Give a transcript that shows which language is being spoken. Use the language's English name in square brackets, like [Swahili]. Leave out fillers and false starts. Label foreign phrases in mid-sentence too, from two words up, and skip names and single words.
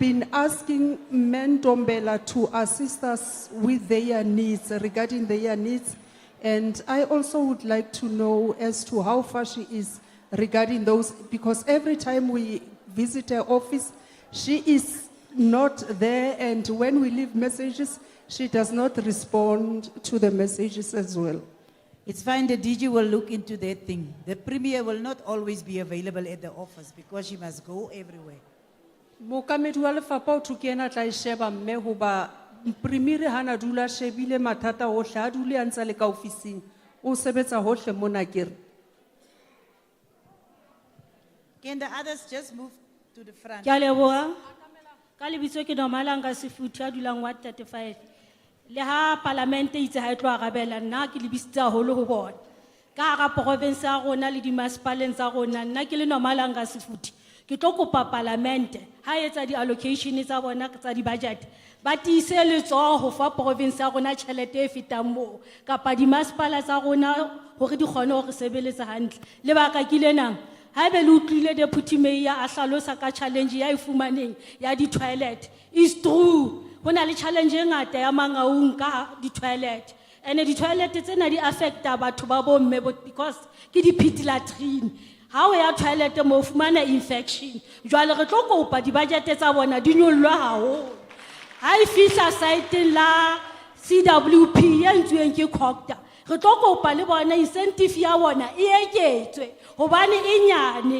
[English] been asking Ntombela to assist us with their needs, regarding their needs, and I also would like to know as to how far she is regarding those, because every time we visit her office, she is not there, and when we leave messages, she does not respond to the messages as well. It's fine, the DG will look into that thing. The premier will not always be available at the office because she must go everywhere. [Southern Sotho] Mookamedi wa lefapha o thwe ke ena a tla e sheba mme hoba premier ha na dula a shebile mathata ohle, ha dule a ntse a le ka ofising, o sebetsa hohle mona akere. [English] Can the others just move to the front? [Southern Sotho] Ke a leboha. Ka lebitso ke Nomalanga Sefuthu a dulang Ward 35. Le ha parliament e itse ha e tlo arabela, nna ke lebisitse haholo ho bona. Ka hara province ya rona le dimasepaleng tsa rona, nna ke le Nomalanga Sefuthu. Ke tlo kopa parliament ha e etsa di-allocation tsa bona tsa di-budget, ba tiise letsoho ho fa province ya rona tjhelete e fetang moo, kapa dimasepala tsa rona hore di kgone ho re sebeletsa hantle. Lebaka ke lenang, haebe le utlwile [English] deputy mayor [Southern Sotho] a hlalosa ka challenge ya e fumaneng ya di-toilet, [English] is true. [Southern Sotho] Ho na le challenge e ngata ya Mangaung ka di-toilet. And di-toilet tsena di affecta batho ba bomme because ke di- [English] pit latrine. [Southern Sotho] Ha o ya toilet mo fumana infection. Jwale re tlo kopa di-budget tsa bona di nyollwe haholo. Ha e fihla site la CWP ya ntsueng ke COGTA, re tlo kopa le bona incentive ya bona e eketswe hobane e nyane.